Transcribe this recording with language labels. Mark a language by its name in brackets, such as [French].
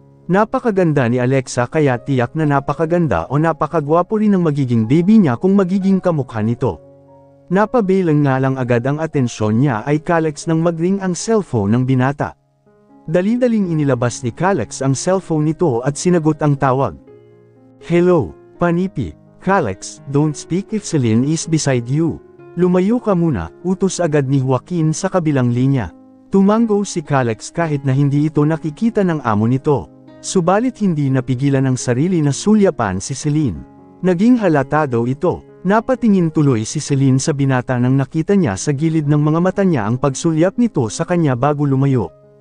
[Filipino] Napakaganda ni Alexa kaya tiyak na napakaganda o napakagwapo rin ang magiging baby niya kung magiging kamukha nito. Napabilang nga lang agad ang atensyon niya ay Calex nang mag-ring ang cellphone ng binata. Dali-daling inilabas ni Calex ang cellphone nito at sinagot ang tawag. [English] Hello, Panipi. Calex, don't speak if Celine is beside you. [Filipino] Lumayo ka muna, utos agad ni Joaquin sa kabilang linya. Tumango si Calex kahit na hindi ito nakikita ng amo nito. Subalit hindi napigilan ang sarili na sulyapan si Celine. Naging halata daw ito. Napatingin tuloy si Celine sa binata nang nakita niya sa gilid ng mga mata niya ang pagsulyap nito sa kanya bago lumayo.